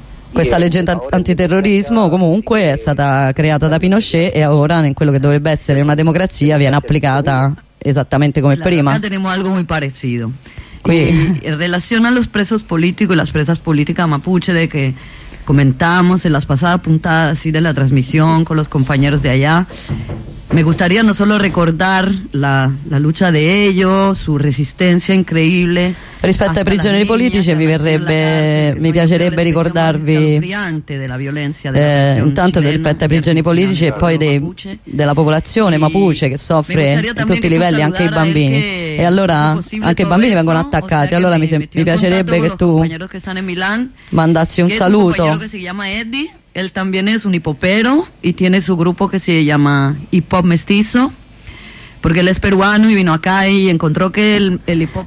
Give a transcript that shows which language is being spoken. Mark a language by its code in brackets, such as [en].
[it] Questa legge antiterrorismo comunque è stata creata da Pinochet, e ora in quello che dovrebbe essere una democrazia viene applicata esattamente come prima. [es] Tenemos algo muy parecido. En relación a los presos políticos y las presas políticas mapuche, de que comentamos en las pasadas puntadas así de la transmisión con los compañeros de allá, me gustaría no solo recordar la lucha de ellos, su resistencia increíble. [it] Rispetto ai prigionieri politici, mi piacerebbe ricordarvi intanto rispetto ai prigionieri politici e poi della popolazione mapuche che soffre in tutti i livelli, anche i bambini. E allora anche i bambini vengono attaccati. Allora mi piacerebbe che tu mandassi un saluto. [es] Él también es un hipopero y tiene su grupo que se llama Hip Hop Mestizo, porque él es peruano y vino acá y encontró que el hip hop.